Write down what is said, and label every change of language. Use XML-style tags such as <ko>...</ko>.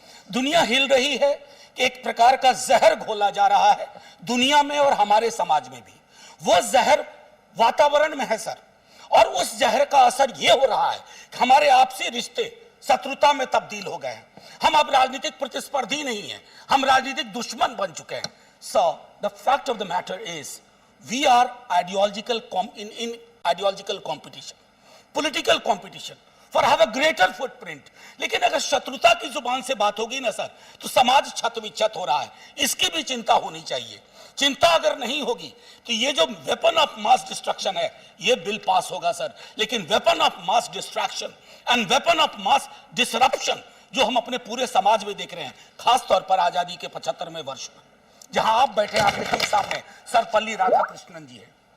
<hi>दुनिया हिल रही है कि एक प्रकार का जहर घोला जा रहा है दुनिया में और हमारे समाज में भी। वो जहर वातावरण में है सर, और उस जहर का असर ये हो रहा है कि हमारे आपसी रिश्ते शत्रुता में तब्दील हो गए हैं। हम अब राजनीतिक प्रतिस्पर्धी नहीं हैं, हम राजनीतिक दुश्मन बन चुके हैं।</hi> <en>So the fact of the matter is we are in ideological competition, political competition for have a greater footprint।</en> <hi>लेकिन अगर शत्रुता की जुबान से बात होगी ना सर, तो समाज छत विच्छत हो रहा है, इसकी भी चिंता होनी चाहिए। चिंता अगर नहीं होगी तो ये जो वेपन ऑफ मास डिस्ट्रक्शन है, ये बिल पास होगा सर, लेकिन weapon of mass distraction and weapon of mass disruption जो हम अपने पूरे समाज में देख रहे हैं, खास तौर पर आजादी के 75वें वर्ष में, जहां आप बैठे हैं, आपके ठीक सामने सर्वपल्ली राधाकृष्णन जी है।</hi>